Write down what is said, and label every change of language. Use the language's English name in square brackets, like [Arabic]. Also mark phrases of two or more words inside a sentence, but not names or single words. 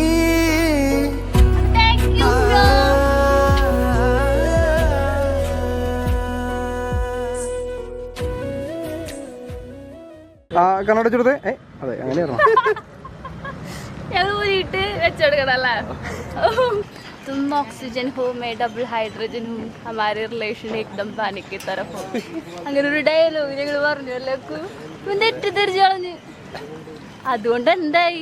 [Malayalam] കണ്ണട ചുടുത്തേ. അതെ അങ്ങനെയാണോ? ഊരിട്ട് വെച്ചെടുക്കണല്ലേ. [Hindi] तुम ऑक्सीजन हो मैं डबल हाइड्रोजन हूँ हमारे रिलेशन एकदम पानी की तरफ हो. [Malayalam] അങ്ങനെ ഒരു ഡയലോഗ് ഞങ്ങൾ പറഞ്ഞല്ലേ. തെറ്റിദ്ധരിച്ചു കളഞ്ഞ്. അതുകൊണ്ട് എന്തായി